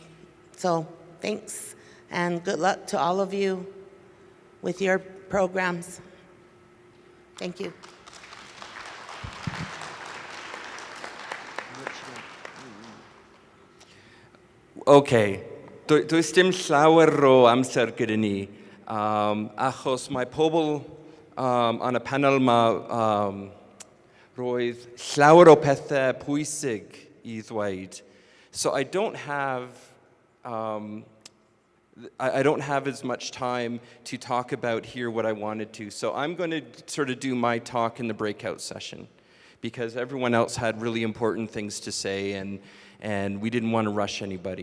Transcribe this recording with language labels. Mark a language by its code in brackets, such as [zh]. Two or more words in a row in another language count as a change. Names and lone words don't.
[en] So thanks. and good luck to all of you with your programs. Thank you. [cy] Okay, does dim llawer o amser gyda ni, achos mae pobl yn y panel yma roedd llawer o pethau pwysig I ddweud. [en] So I don't have as much time to talk about here what I wanted to. So I'm going to sort of do my talk in the breakout session because everyone else had really important things to say and we didn't want to rush anybody.